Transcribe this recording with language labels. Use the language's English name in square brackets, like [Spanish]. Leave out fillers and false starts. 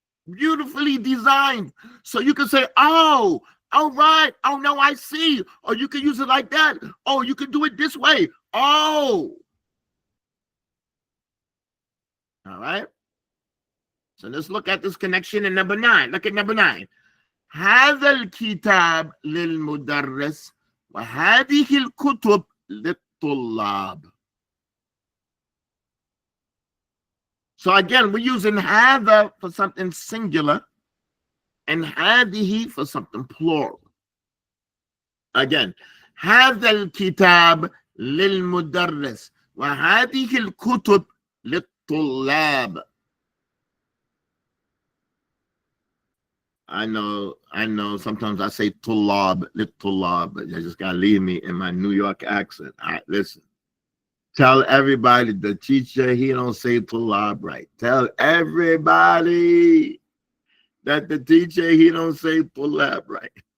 [English] Beautifully designed. So you can say, oh, all right. Oh, no, I see. Or you can use it like that. Oh, you can do it this way. Oh. All right. So let's look at this connection in number 9. Look at number 9. [Arabic] هذا الكتاب للمدرس وهذه الكتب للطلاب. [English] So again, we're using هذا for something singular and هذه for something plural. Again, [Arabic] هذا الكتاب للمدرس وهذه الكتب للطلاب. [English] I know. Sometimes I say tulab, but you just gotta leave me in my New York accent. All right, listen. Tell everybody the teacher, he don't say tulab right. Tell everybody that the teacher, he don't say tulab right.